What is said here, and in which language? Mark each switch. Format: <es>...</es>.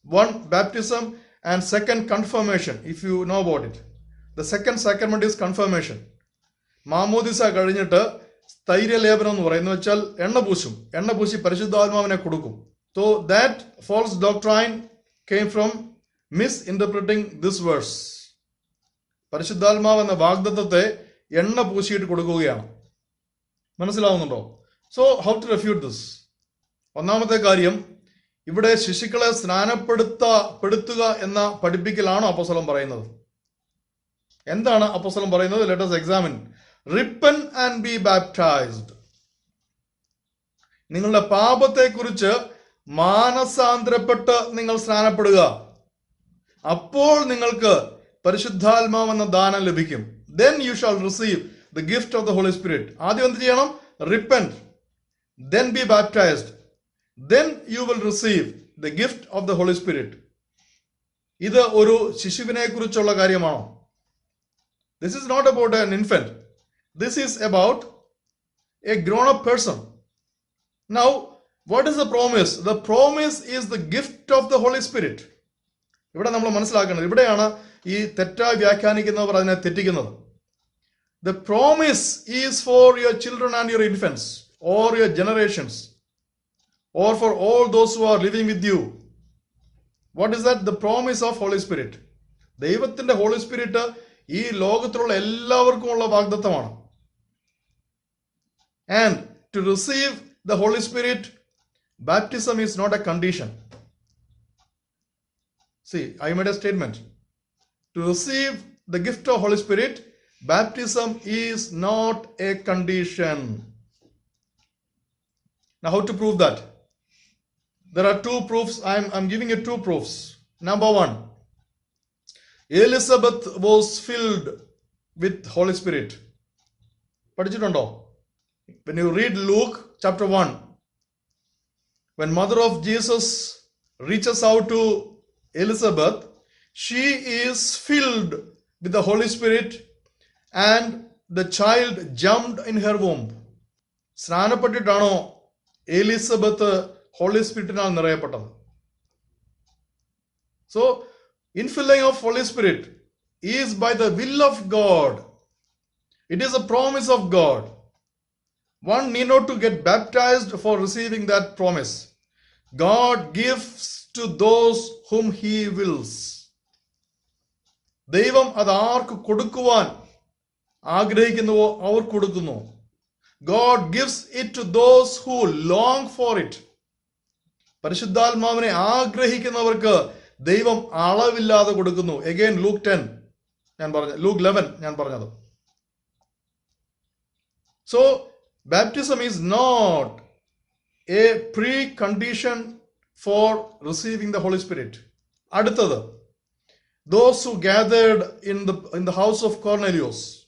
<en>One, baptism, and second, confirmation, if you know about it. The second sacrament is confirmation.</en> <ml>മാമോദിസ കഴിഞ്ഞിട്ട് സ്ഥൈര്യലേപനം എന്ന് പറയുന്നത് വെച്ചാൽ എണ്ണ പൂശി പരിശുദ്ധാത്മാവിനെ കൊടുക്കും.</ml> <en>So that false doctrine came from misinterpreting this verse.</en> <ml>പരിശുദ്ധാത്മാവ് എന്ന വാഗ്ദത്തത്തെ എണ്ണ പൂശിയിട്ട് കൊടുക്കുകയാണ്. മനസ്സിലാവുന്നുണ്ടോ?</ml> <en>So how to refute this?</en> <ml>ഒന്നാമത്തെ കാര്യം, ഇവിടെ ശിശുക്കളെ സ്നാനപ്പെടുത്തുക എന്ന പഠിപ്പിക്കലാണോ അപ്പോസ്തലൻ പറയുന്നത്? എന്താണ് അപ്പോസ്തലൻ പറയുന്നത്?</ml> <en>Let us examine. Repent and be baptized.</en> <ml>നിങ്ങളുടെ പാപത്തെക്കുറിച്ച് മാനസാന്തരപ്പെട്ട് നിങ്ങൾ സ്നാനപ്പെടുക. അപ്പോൾ നിങ്ങൾക്ക് പരിശുദ്ധാത്മാവെന്ന ദാനം ലഭിക്കും.</ml> <en>Then you shall receive the gift of the Holy Spirit.</en> <ml>ആദ്യം എന്ത് ചെയ്യണം?</ml> <en>Repent, then be baptized, then you will receive the gift of the Holy Spirit.</en> <ml>ഇത് ഒരു ശിശുവിനെ കുറിച്ചുള്ള കാര്യമാണോ?</ml> <en>This is not about an infant. This is about a grown-up person. Now, what is the promise? The promise is the gift of the Holy Spirit.</en> <ml>ഇവിടെ നമ്മൾ മനസ്സിലാക്കുന്നത്, ഇവിടെയാണ് ഈ തെറ്റായി വ്യാഖ്യാനിക്കുന്നവർ അതിനെ തെറ്റിക്കുന്നത്.</ml> <en>The promise is for your children and your infants or your generations. or for all those who are living with you. What is that? The promise of Holy Spirit.</en> <ml>ദൈവത്തിന്റെ holy spirit ഈ ലോകത്തിലുള്ള എല്ലാവർക്കുമുള്ള വാഗ്ദത്തമാണ്.</ml> <en>And to receive the Holy Spirit, baptism is not a condition. See, I made a statement. To receive the gift of Holy Spirit, baptism is not a condition. Now, how to prove that? There are two proofs. I'm giving you two proofs. Number one, Elizabeth was filled with Holy Spirit.</en> <ml>പഠിച്ചിട്ടുണ്ടോ?</ml> <en>When you read Luke chapter 1, when mother of Jesus reaches out to Elizabeth, she is filled with the Holy Spirit and the child jumped in her womb.</en> <ml>സ്നാനപ്പെട്ടിട്ടാണോ Elizabeth holy സ്പിരിറ്റിനാൽ നിറയപ്പെട്ടത്?</ml> <en>So, infilling of Holy Spirit is by the will of God. It is a promise of God. One need not to get baptized for receiving that promise. God gives to those whom He wills.</en> <ml>ദൈവം അത് ആർക്ക് കൊടുക്കുവാൻ ആഗ്രഹിക്കുന്നുവോ അവർ കൊടുക്കുന്നു.</ml> <en>God gives it to those who long for it.</en> <ml>പരിശുദ്ധാത്മാവിനെ ആഗ്രഹിക്കുന്നവർക്ക് ദൈവം അളവില്ലാതെ കൊടുക്കുന്നു. Again, Luke 10 ഞാൻ പറഞ്ഞു, Luke 11 ഞാൻ പറഞ്ഞത്.</ml> <en>So, baptism is not a precondition for receiving the Holy Spirit. അടുത്തത്, those who gathered in the house of Cornelius.</en>